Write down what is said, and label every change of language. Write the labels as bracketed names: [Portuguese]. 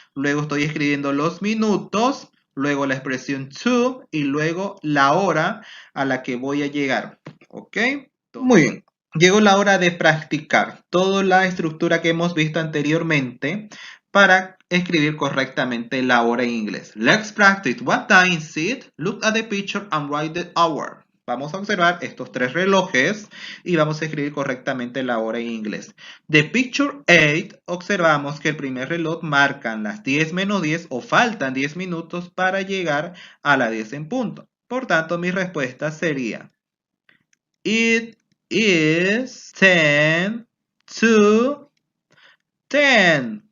[Spanish] Luego estoy escribiendo los minutos. Luego la expresión to. Y luego la hora a la que voy a llegar. ¿Ok? Muy bien. Llegó la hora de practicar toda la estructura que hemos visto anteriormente para escribir correctamente la hora en inglés. [English] Let's practice. What time is it? Look at the picture and write the hour. [Spanish] Vamos a observar estos tres relojes y vamos a escribir correctamente la hora en inglés. [English] The picture 8, [Spanish] observamos que el primer reloj marcan las 10 menos 10 o faltan 10 minutos para llegar a las 10 en punto. Por tanto, mi respuesta sería [English] it is 10 to 10.